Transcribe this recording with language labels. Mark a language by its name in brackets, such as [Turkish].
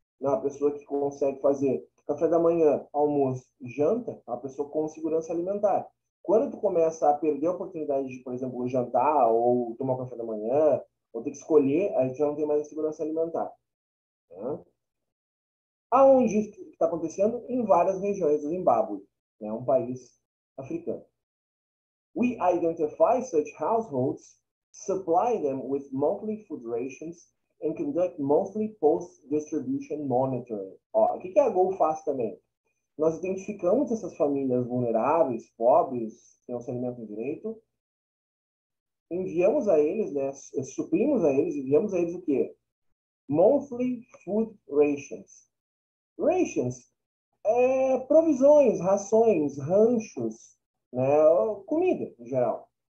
[Portuguese] Não, a pessoa que consegue fazer café da manhã, almoço e janta, é uma pessoa com segurança alimentar. Quando tu começa a perder a oportunidade de, por exemplo, jantar ou tomar café da manhã, ou ter que escolher, a gente já não tem mais a segurança alimentar. Né? Aonde isso está acontecendo? Em várias regiões do Zimbábue, né? Um país africano. [English] We identify such households, supply them with monthly food rations, and conduct monthly post-distribution monitoring. [Portuguese] Ó, o que a Gol faz também? Nós identificamos essas famílias vulneráveis, pobres, que não se alimentam direito, enviamos a eles, né, suprimos a eles, enviamos a eles o quê? [English] Monthly food rations. [Portuguese] Rations é provisões, rações, ranchos, né, comida em geral.